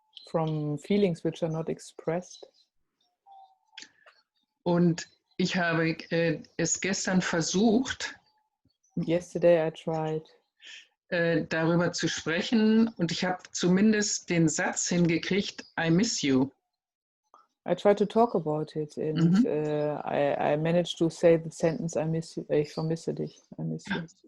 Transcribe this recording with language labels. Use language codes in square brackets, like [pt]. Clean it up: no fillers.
[en] From feelings which are not expressed. [de] Und ich habe es gestern versucht, [en] Yesterday I tried [de] darüber zu sprechen und ich habe zumindest den Satz hingekriegt, [en] I miss you. I tried to talk about it and I managed to say the sentence, I miss you, [de] ich vermisse dich, [en] I miss you.